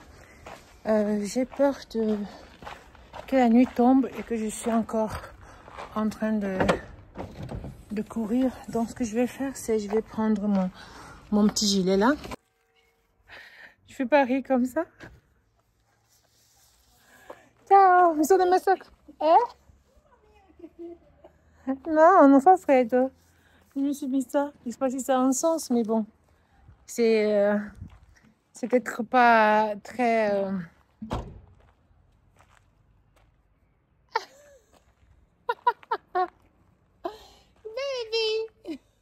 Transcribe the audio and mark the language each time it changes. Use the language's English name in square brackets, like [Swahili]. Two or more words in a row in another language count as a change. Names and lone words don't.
[French] J'ai peur que la nuit tombe et que je suis encore en train de courir. Donc, ce que je vais faire, c'est je vais prendre mon petit gilet là. Je fais pas rire comme ça. [Italian] Ciao, mi sono messa... Non, non fa freddo. [French] Je me suis mis ça. Je sais pas si ça a un sens, mais bon. C'est peut-être pas très... Baby.